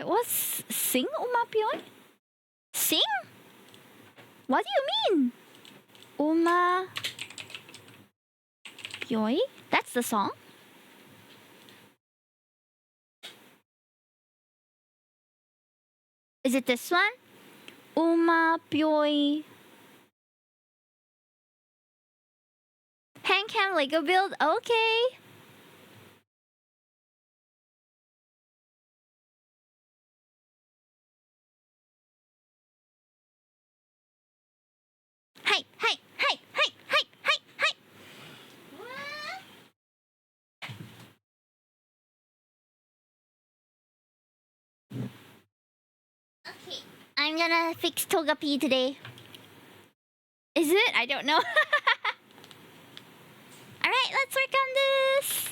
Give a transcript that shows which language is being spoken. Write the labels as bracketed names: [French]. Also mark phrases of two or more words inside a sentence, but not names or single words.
[English] What's sing Umapuyoy? Sing? What do you mean? Umapuyoy? That's the song? Is it this one? Umapuyoy. Handcam Lego build? Okay. Hi, hi, hi, hi, hi, hi, hi. Okay, I'm gonna fix Togepi today. Is it? I don't know. Alright, let's work on this.